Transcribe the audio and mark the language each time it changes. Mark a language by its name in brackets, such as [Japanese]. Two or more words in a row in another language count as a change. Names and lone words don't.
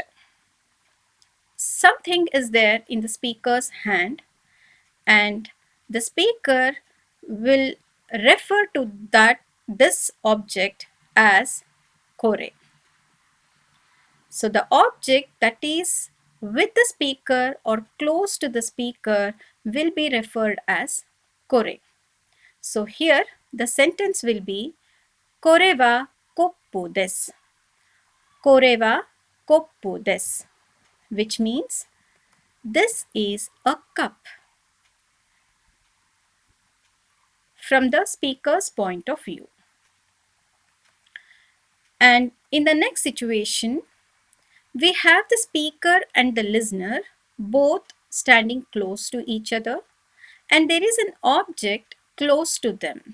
[English] Something is there in the speaker's hand, and the speaker will refer to this object as kore. So the object that is with the speaker or close to the speaker will be referred as kore. So here the sentence will be [Japanese] これはコップです. これはコップです, [English] which means this is a cup. From the speaker's point of view. And in the next situation, we have the speaker and the listener both standing close to each other, and there is an object close to them.